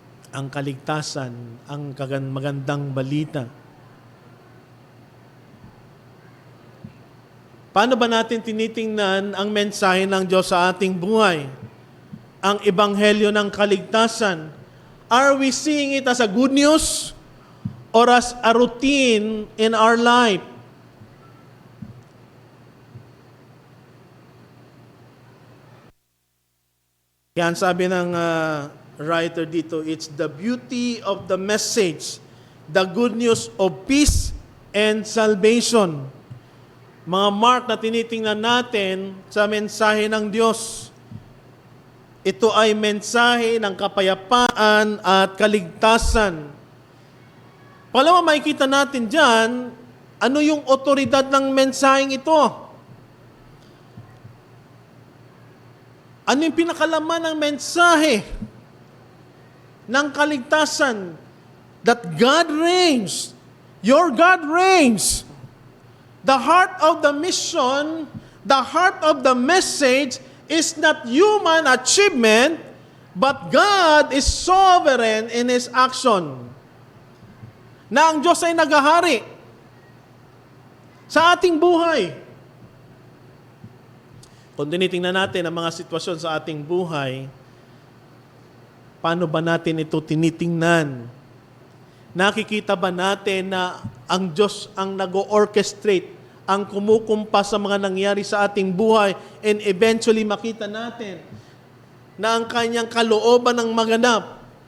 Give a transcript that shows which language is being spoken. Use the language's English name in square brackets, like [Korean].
[Filipino] Ang kaligtasan, ang magandang balita. Paano ba natin tinitingnan ang mensahe ng Diyos sa ating buhay? Ang ebanghelyo ng kaligtasan. [English] Are we seeing it as a good news or as a routine in our life? [Filipino] Kaya sabi ng writer dito, [English] it's the beauty of the message, the good news of peace and salvation. [Filipino] Mga mark na tinitingnan natin sa mensahe ng Diyos. Ito ay mensahe ng kapayapaan at kaligtasan. Pangalawa, makikita natin dyan, ano yung otoridad ng mensaheng ito? Ano yung pinakalaman ng mensahe ng kaligtasan? [English] That God reigns. Your God reigns. The heart of the mission, the heart of the message is not human achievement, but God is sovereign in His action. [Filipino] Na ang Diyos ay naghahari sa ating buhay. Kung tinitingnan natin ang mga sitwasyon sa ating buhay, paano ba natin ito tinitingnan? Nakikita ba natin na ang Diyos ang nag-orchestrate, ang kumukumpas sa mga nangyari sa ating buhay, [English] and eventually [Filipino] makita natin na ang kanyang kalooban ang maganap.